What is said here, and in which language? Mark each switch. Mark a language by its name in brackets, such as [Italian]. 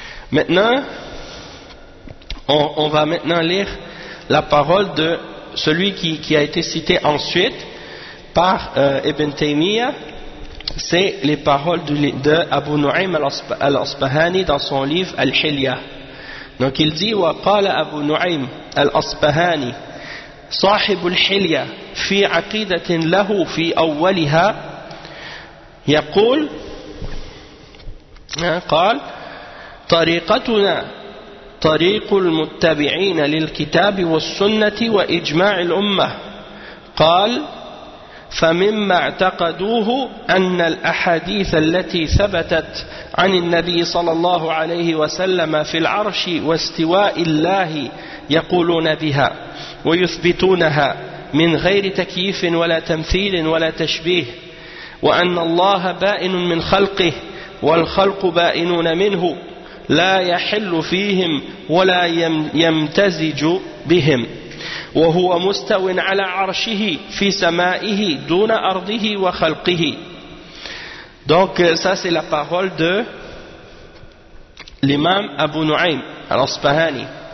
[French] Maintenant, on va maintenant lire la parole de celui qui a été cité ensuite par Ibn Taymiyyah. C'est les paroles de Abu Nu'aym al-Asbahani dans son livre Al-Hilya. Donc il dit, [Arabic] wa qala Abu Nu'aym al-Asbahani sahib al-Hilya fi aqidatin lahu fi awwaliha yaqul qal tariqatuna طريق المتبعين للكتاب والسنة وإجماع الأمة قال فمما اعتقدوه أن الأحاديث التي ثبتت عن النبي صلى الله عليه وسلم في العرش واستواء الله يقولون بها ويثبتونها من غير تكييف ولا تمثيل ولا تشبيه وأن الله بائن من خلقه والخلق بائنون منه لا يحل فيهم ولا يمتزج بهم وهو مستو على عرشه في سمائه دون أرضه وخلقه. [French] Donc ça c'est la parole de l'imam Abu Nu'aym al-Asbahani.